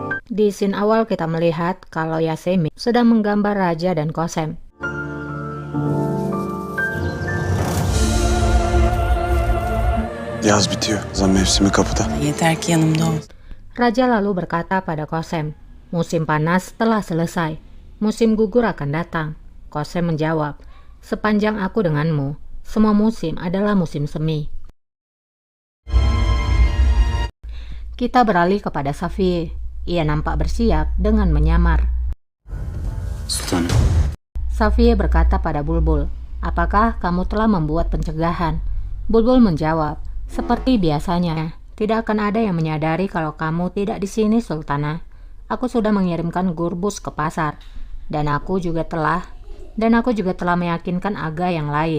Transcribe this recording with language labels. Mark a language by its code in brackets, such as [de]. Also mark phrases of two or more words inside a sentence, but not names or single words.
[id] Di scene awal kita melihat kalau Yasemin sedang menggambar Raja dan Kosem. [tr] Yaz bitiyor. Zam mevsimi kapıda. Yeter ki yanımda ol. [id] Raja lalu berkata pada Kosem, musim panas telah selesai, musim gugur akan datang. Kosem menjawab, sepanjang aku denganmu, semua musim adalah musim semi. Kita beralih kepada Safiye. Ia nampak bersiap dengan menyamar. Sultanım. Safiye berkata pada Bulbul, apakah kamu telah membuat pencegahan? Bulbul menjawab, seperti biasanya, tidak akan ada yang menyadari kalau kamu tidak di sini, Sultana. Aku sudah mengirimkan Gurbus ke pasar, dan aku juga telah meyakinkan Aga yang lain.